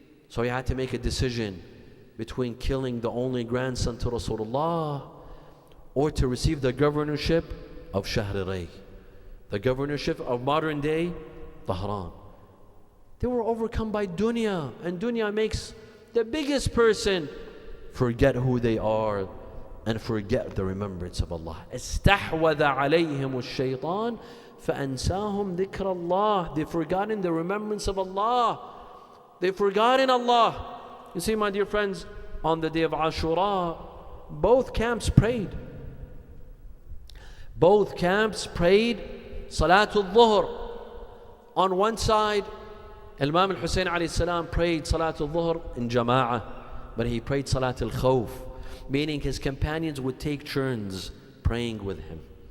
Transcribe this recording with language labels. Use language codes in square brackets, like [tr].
[en] So he had to make a decision between killing the only grandson to Rasulullah or to receive the governorship of Shahriray, the governorship of modern day Tehran. They were overcome by dunya, and dunya makes the biggest person forget who they are and forget the remembrance of Allah. [ar] استحوذ عليهم الشيطان فأنساهم ذكر الله. [en] They've forgotten the remembrance of Allah. They've forgotten Allah. You see, my dear friends, on the day of Ashura, both camps prayed. Both camps prayed Salatul Dhuhr. On one side, Imam al-Hussein alayhi salam prayed Salatul Dhuhr in Jama'ah, but he prayed Salatul Khawf, meaning his companions would take turns praying with him.